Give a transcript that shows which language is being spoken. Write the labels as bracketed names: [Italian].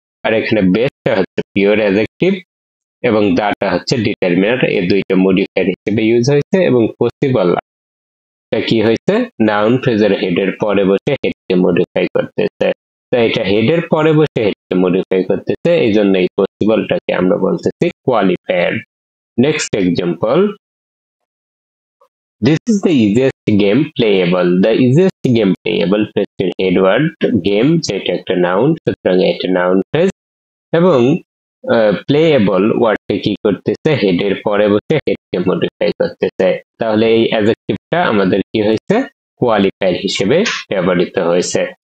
[Bangla] আর এখানে বেস্টটা হচ্ছে pure adjective এবং দাটা হচ্ছে ডিটারমিনার। এই দুইটা মডিফায়ার হিসেবে ইউজ হয়েছে এবং পসিবল কি হয়েছে নাউন ফ্রেজের হেডের পরে বসে হেডকে মডিফাই করতেছে। তো এটা হেডের পরে বসে হেডকে মডিফাই করতেছে, এই জন্য এই পসিবলটাকে আমরা বলতেছি qualifier. [English] Next example, this is the easiest game playable. The easiest game playable [Bangla] present head word game, যেটা একটা নাউন, সুতরাং এটা নাউন ফ্রেজ এবং প্লেয়েবল ওয়ার্ডটি কি করতেছে হেডের পরে বসে হেডকে মডিফাই করতেছে। তাহলে এই অ্যাডজেক্টিভটা আমাদের কি হয়েছে কোয়ালিফায়ার হিসেবে ব্যবহৃত হয়েছে।